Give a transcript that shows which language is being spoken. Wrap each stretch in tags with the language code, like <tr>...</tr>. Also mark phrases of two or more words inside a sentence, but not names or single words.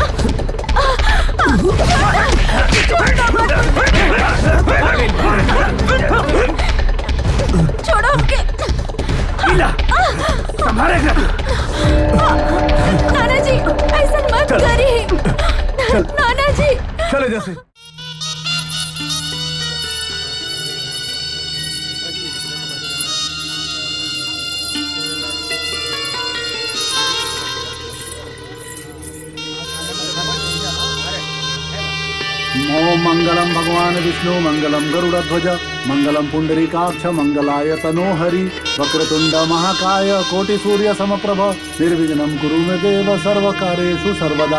<hi>छोड़ो के संभाले नाना जी, ऐसा मत करिए। नाना जी चले जैसे</hi> <sa>ओम मंगलम भगवान विष्णु मंगलम गरुड़ध्वज मंगलम पुंडरीकाक्ष मंगलाय तनोहरि वक्रतुंड महाकाय कोटि सूर्य समप्रभ निर्विघ्नं कुरु मे देव सर्वकार्येषु सर्वदा।</sa>